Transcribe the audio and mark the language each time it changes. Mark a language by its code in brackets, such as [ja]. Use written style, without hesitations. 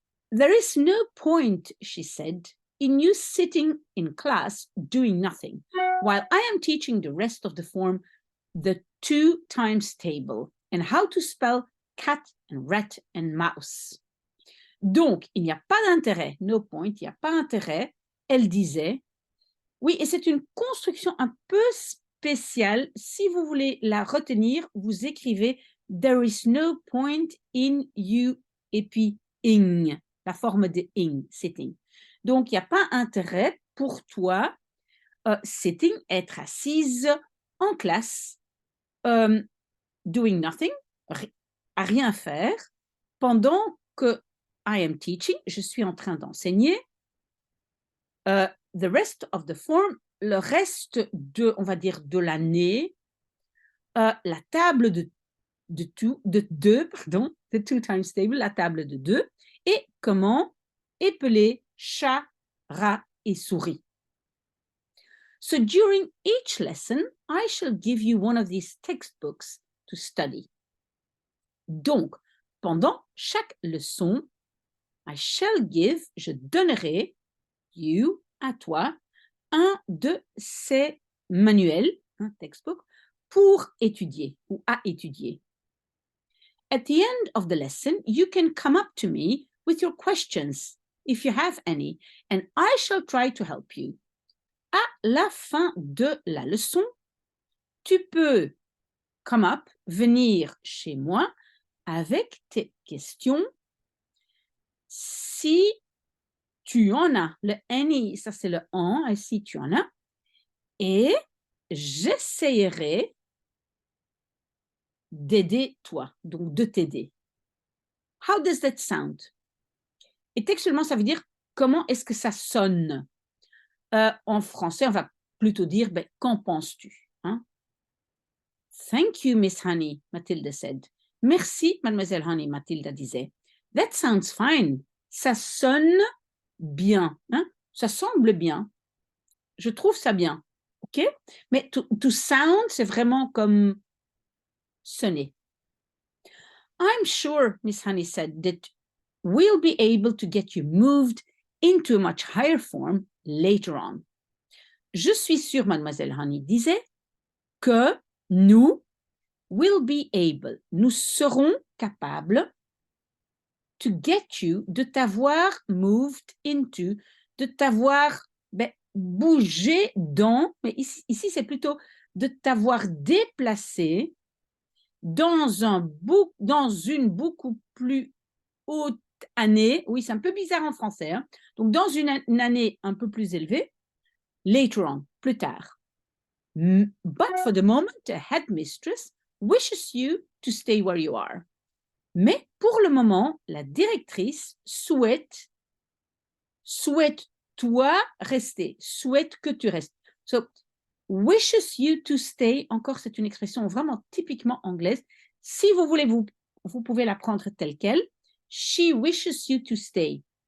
[en] There is no point, she said, in you sitting in class doing nothing, while I am teaching the rest of the form the 2 times table and how to spell cat and rat and mouse. [fr] Donc, il n'y a pas d'intérêt, [en] no point, [fr] il n'y a pas d'intérêt, elle disait. Oui, et c'est une construction un peu spéciale. Si vous voulez la retenir, vous écrivez [en] there is no point in you [fr] et puis ing, la forme de ing, sitting. Donc, il n'y a pas intérêt pour toi, sitting, être assise en classe, [en] doing nothing, [fr] à rien faire, pendant que [en] I am teaching, [fr] je suis en train d'enseigner, [en] the rest of the form, [fr] le reste de, on va dire, de l'année, la table de deux, pardon, [en] the 2 times table, [fr] la table de 2, et comment épeler chat, rat et souris. [en] So during each lesson, I shall give you one of these textbooks to study. [fr] Donc, pendant chaque leçon, [en] I shall give, [fr] je donnerai, you, à toi, un de ces manuels, un textbook, pour étudier ou à étudier. [en] At the end of the lesson, you can come up to me with your questions, if you have any, and I shall try to help you. [fr] À la fin de la leçon, tu peux [en] come up, [fr] venir chez moi avec tes questions. Si tu en as, le any, ça c'est le en, et si tu en as, et j'essayerai d'aider toi, donc de t'aider. [en] How does that sound? [fr] Et textuellement, ça veut dire comment est-ce que ça sonne? En français, on va plutôt dire, ben, qu'en penses-tu? Hein? [en] Thank you, Miss Honey, Matilda said. [fr] Merci, Mademoiselle Honey, Matilda disait. [en] That sounds fine. [fr] Ça sonne bien, hein? Ça semble bien. Je trouve ça bien, ok? Mais [en] to sound, [fr] c'est vraiment comme sonner. [en] I'm sure, Miss Honey said, that we'll be able to get you moved into a much higher form later on. [fr] Je suis sûre, Mademoiselle Honey disait, que nous nous serons capables [en] to get you, [fr] de t'avoir [en] moved into, [fr] de t'avoir bougé dans, mais ici c'est plutôt de t'avoir déplacé dans une beaucoup plus haute année. Oui, c'est un peu bizarre en français, hein? Donc dans une année un peu plus élevée, [en] later on, [fr] plus tard. [en] But for the moment, the headmistress wishes you to stay where you are. [fr] Mais pour le moment, la directrice souhaite toi rester, souhaite que tu restes. So, [en] wishes you to stay, [fr] encore c'est une expression vraiment typiquement anglaise. Si vous voulez, vous pouvez la prendre telle quelle. [en] She wishes you to stay.